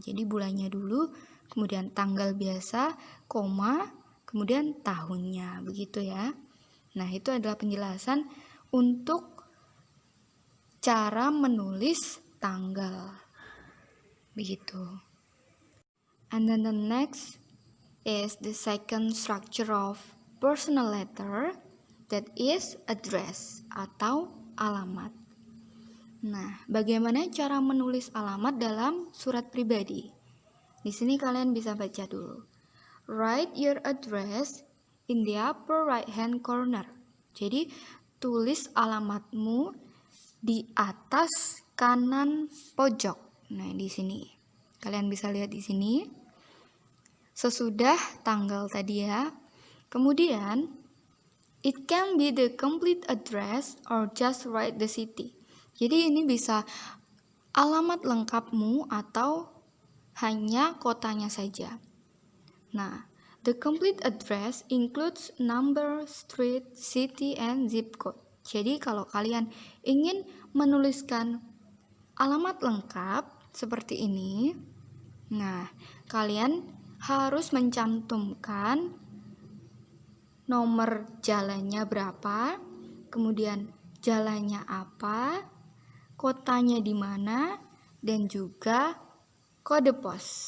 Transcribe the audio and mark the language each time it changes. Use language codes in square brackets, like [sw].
[id] Jadi bulannya dulu, kemudian tanggal biasa, koma, kemudian tahunnya, begitu ya. Nah, itu adalah penjelasan untuk cara menulis tanggal, begitu. [en] And then the next is the second structure of personal letter, that is address [id] atau alamat. Nah, bagaimana cara menulis alamat dalam surat pribadi? Di sini kalian bisa baca dulu. [en] Write your address in the upper right hand corner. [id] Jadi, tulis alamatmu di atas kanan pojok. Nah, di sini. Kalian bisa lihat di sini. Sesudah tanggal tadi ya. [en] Kemudian, it can be the complete address or just write the city. [id] Jadi ini bisa alamat lengkapmu atau hanya kotanya saja. [en] Nah, the complete address includes number, street, city, and zip code. [id] Jadi kalau kalian ingin menuliskan alamat lengkap seperti ini, nah kalian harus mencantumkan nomor jalannya berapa, kemudian jalannya apa, kotanya di mana, dan juga kode pos.